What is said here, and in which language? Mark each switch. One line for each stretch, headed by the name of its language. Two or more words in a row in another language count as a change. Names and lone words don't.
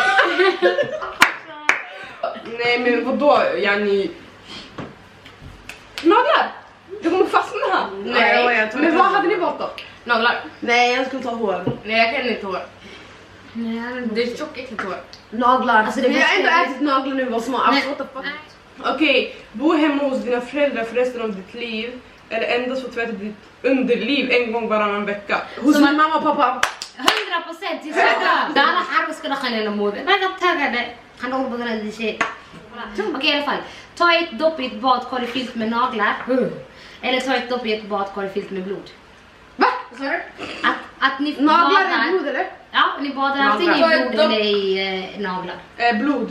Swedish: Nej men vadå, yani... Naglar! Det kommer fastna. Nej, jag tror Men inte. vad hade ni valt då? naglar. Nej, jag skulle ta hår. Nej, jag kan inte hår. Nej, Det är tjockäckligt hår. Naglar. Alltså, det vi har bästa ändå är- ätit naglar nu, vad små. Alltså,
English: what the fuck?
Swedish: Okej, bo hemma hos dina föräldrar för resten av ditt liv. Eller endast få tvätta ditt underliv en gång varannan vecka. Hos Så min mamma och pappa.
Arabic: 100% يسعدها. ده انا حرب skulle خلينا نموت. انا قلت
Swedish: han håller på den här shit. Okej, i alla fall. Ta ett dopp i ett badkar fyllt med naglar. Eller ta ett dopp i ett badkar fyllt med blod. Va? Vad sa du? Att ni Naglar badar. i blod eller? Ja, ni badar antingen i Naglar. blod eller i naglar. Blod.